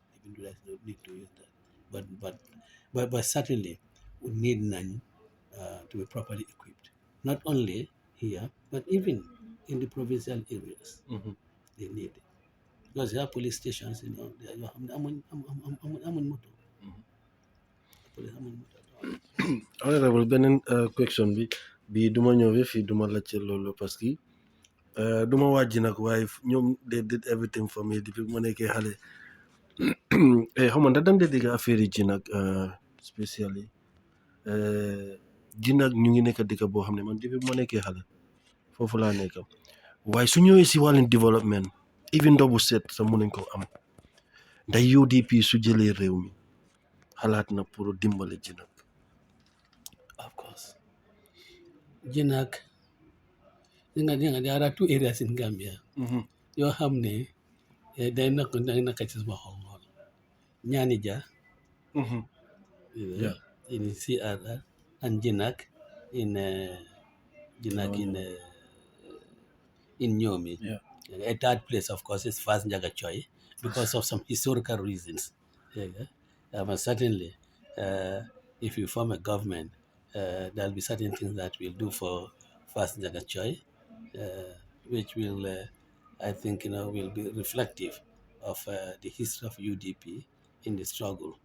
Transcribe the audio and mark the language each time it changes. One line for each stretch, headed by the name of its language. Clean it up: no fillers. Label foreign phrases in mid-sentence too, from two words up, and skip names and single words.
English: Even though there's no need to use that, but certainly we need none to be properly equipped. Not only here, but even in the provincial areas, they need it because there are police stations. I'm on motor. Police, I'm on motor.
Wolof: honorable beneen question bi duma ñëwee fii duma laajte loolu parce que duma wàjji nag waaye ñoom
English: they did everything for me
Wolof: depuis bu ma nekkee xale xam nga ndax danga dee dégg affaire yi ji nag spécially ji nag ñu ngi nekk dëkk boo xam ne man depuis bu ma nekkee xale foofu laa nekk waaye su ñëwee si wàllum développement even ndox bu set sax mun nañ ko am ndax UDP su jëlee réew mi xalaat na pour dimbale ji nag.
English: Of course. Jinak, there are 2 areas in Gambia.
Wolof: Yoo xam ne day naka ci sama xol lool.
English: Ñaanija in CRR and Jinak in Nyomi. Yeah. A third place, of course, is Fas Njaga Choi because of some historical reasons. But certainly, if you form a government, there'll be certain things that we'll do for Fas Njaga Choi, which will, I think, will be reflective of the history of UDP in the struggle.